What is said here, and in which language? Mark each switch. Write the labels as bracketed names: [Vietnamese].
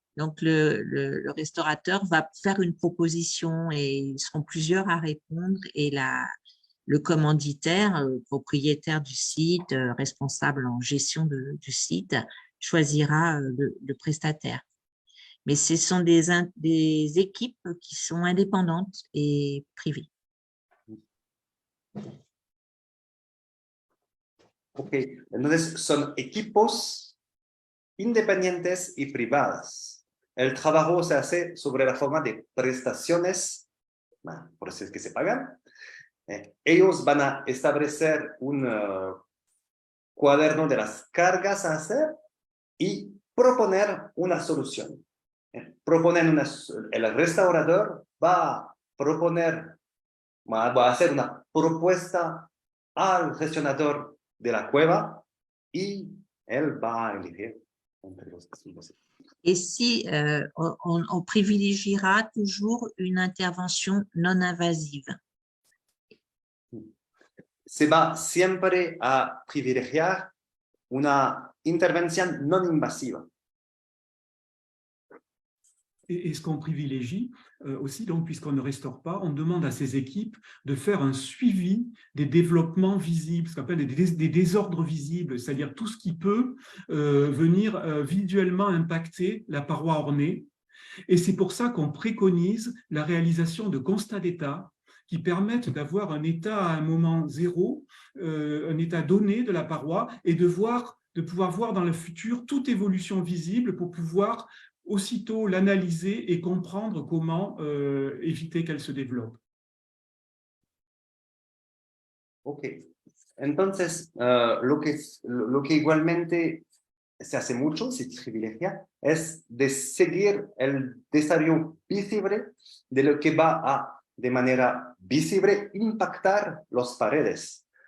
[French] Donc, le restaurateur va faire une proposition et ils seront plusieurs à répondre et le commanditaire, propriétaire du site, responsable en gestion du site, choisira le prestataire. Mais ce sont des équipes qui sont indépendantes et privées. [Spanish] Ok, entonces son equipos independientes y privadas. El trabajo se hace sobre la forma de prestaciones, por eso es que se pagan. Ellos van a establecer un cuaderno de las cargas a hacer y proponer una solución. El restaurador va a proponer, va a hacer una propuesta al gestionador de la cueva y él va a elegir entre los posibles. [French] Et si on privilégiera toujours une intervention non invasive. [Spanish] Se va siempre a privilegiar una intervención no invasiva. [French] Et ce qu'on privilégie aussi, donc, puisqu'on ne restaure pas, on demande à ces équipes de faire un suivi des développements visibles, ce qu'on appelle des désordres visibles, c'est-à-dire tout ce qui peut venir visuellement impacter la paroi ornée. Et c'est pour ça qu'on préconise la réalisation de constats d'état qui permettent d'avoir un état à un moment zéro, un état donné de la paroi, et de pouvoir voir dans le futur toute évolution visible pour pouvoir aussitôt l'analyser et comprendre comment éviter qu'elle se développe. [Spanish] Ok, entonces lo que igualmente se hace mucho, se privilegia, es de seguir el desarrollo visible de lo que va a, de manera visible, impactar las paredes.